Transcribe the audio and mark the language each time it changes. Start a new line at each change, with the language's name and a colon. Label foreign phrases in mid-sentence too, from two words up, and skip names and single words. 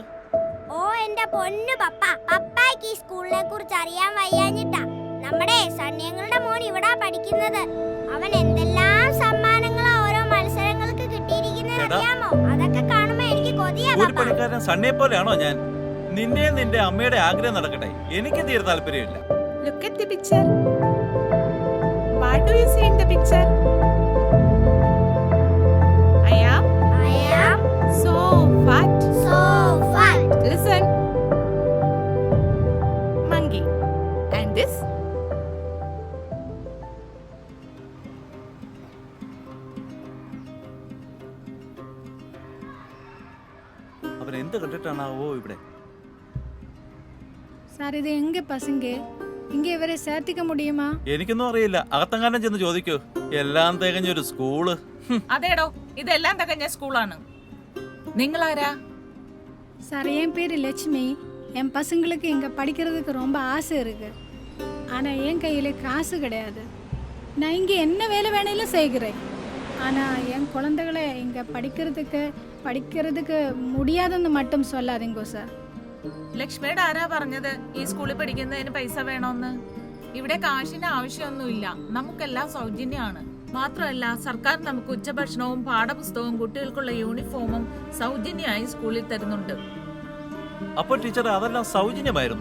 Malayalam: ഓ എന്റെ പൊന്നു പപ്പ, പപ്പായ്ക്ക് ഈ സ്കൂളിനെ കുറിച്ച് അറിയാൻ വയ്യാഞ്ഞിട്ടാ. നമ്മുടെ സണ്ണിയങ്ങളുടെ മോൻ ഇവിടെ പഠിക്കുന്നത്. അവൻ എന്തെല്ലാം സമ്മാനങ്ങളാ ഓരോ മത്സരങ്ങൾക്ക് കിട്ടിയിരിക്കുന്നത് അറിയാമോ? അതൊക്കെ കാണുമ്പോ എനിക്ക് കൊതിയാ പപ്പ. കൂലിപ്പണിക്കാരൻ സണ്ണിയെ പോലെയാണോ ഞാൻ? നിന്റെയും നിന്റെ അമ്മയുടെ ആഗ്രഹം നടക്കട്ടെ, എനിക്ക് തീരെ താല്പര്യമില്ല.
English: Look at the picture. What do you see in the picture? I am so fat. Listen. Monkey. And this?
Malayalam: അവൻ എന്ത് കണ്ടിട്ടാണാവോ ഇവിടെ?
Tamil: சார் இது எங்க பசங்க? இங்க இவரை சேர்த்திக்க முடியுமா?
Malayalam: എനിക്കൊന്നും അറിയില്ല. അകത്തെങ്ങാനും ചെന്ന് ചോദിക്കൂ. എല്ലാം തികഞ്ഞൊരു സ്കൂള്. അതേടോ, ഇതെല്ലാം തികഞ്ഞ സ്കൂളാണ്. നിങ്ങളാരാ?
Tamil: சார் என் பேரு லட்சுமி. என் பசங்களுக்கு இங்க படிக்கிறதுக்கு ரொம்ப ஆசை இருக்கு. ஆனா என் கையில காசு கிடையாது. நான் இங்க என்ன வேலை வேணாலும் செய்கிறேன். ஆனா என் குழந்தைகளை இங்க படிக்கிறதுக்கு முடியாதுன்னு மட்டும் சொல்லாதீங்க சார்.
Malayalam: ലക്ഷ്മിയുടെ ആരാ പറഞ്ഞത് ഈ സ്കൂളിൽ പഠിക്കുന്നതിന് പൈസ വേണോന്ന്? ഇവിടെ കാശിന് ആവശ്യമൊന്നുമില്ല. നമുക്കെല്ലാം സൗജന്യമാണ്. മാത്രമല്ല, സർക്കാർ നമുക്ക് ഉച്ചഭക്ഷണവും പാഠപുസ്തകവും കുട്ടികൾക്കുള്ള യൂണിഫോമും സൗജന്യമായി സ്കൂളിൽ തരുന്നുണ്ട്. അപ്പോൾ ടീച്ചർ, അതെല്ലാം സൗജന്യമായിരുന്നു?